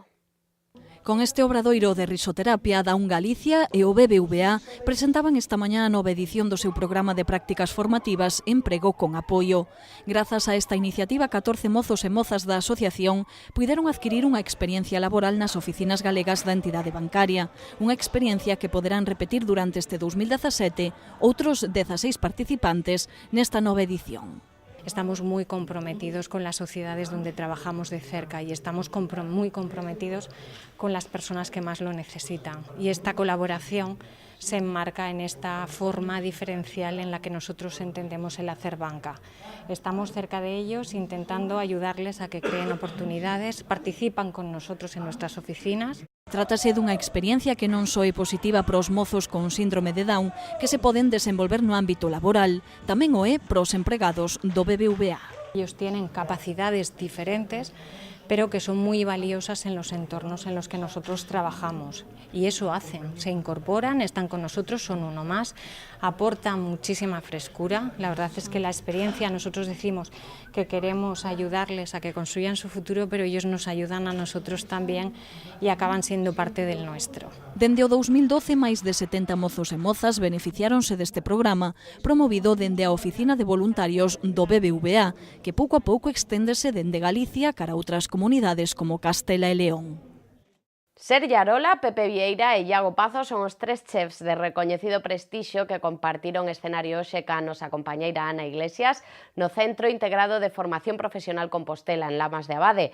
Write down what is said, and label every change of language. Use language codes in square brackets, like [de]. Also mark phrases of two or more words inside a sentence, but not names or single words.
[gl] Con este obradoiro de risoterapia, Down Galicia e o BBVA presentaban esta mañá a nova edición do seu programa de prácticas formativas Emprego con Apoio. Grazas a esta iniciativa, 14 mozos e mozas da asociación puideron adquirir unha experiencia laboral nas oficinas galegas da entidade bancaria, unha experiencia que poderán repetir durante este 2017 outros 16 participantes nesta nova edición. [es] Estamos muy comprometidos con las sociedades donde trabajamos de cerca y estamos muy comprometidos con las personas que más lo necesitan. Y esta colaboración se enmarca en esta forma diferencial en la que nosotros entendemos el hacer banca. Estamos cerca de ellos intentando ayudarles a que creen oportunidades, participan con nosotros en nuestras oficinas. [gl] Trátase dunha experiencia que non só é positiva para os mozos con síndrome de Down, que se poden desenvolver no ámbito laboral, tamén o é para os empregados do BBVA. [es] Ellos tienen capacidades diferentes, pero que son muy valiosas en los entornos en los que nosotros trabajamos. Y eso hacen, se incorporan, están con nosotros, son uno más, aportan muchísima frescura. La verdad es que la experiencia, nosotros decimos que queremos ayudarles a que construyan su futuro, pero ellos nos ayudan a nosotros también [gl] e acaban sendo parte [es] del nuestro. [gl] Dende o 2012, máis de 70 mozos e mozas beneficiáronse deste programa, promovido dende a Oficina de Voluntarios do BBVA, que pouco a pouco exténdese dende Galicia cara a outras comunidades como Castela e León. Sergi Arola, Pepe Vieira e Iago Pazos son os tres chefs de recoñecido prestixio que compartiron escenario hoxe ca nosa compañeira Ana Iglesias no Centro Integrado de Formación Profesional Compostela en Lamas de Abade.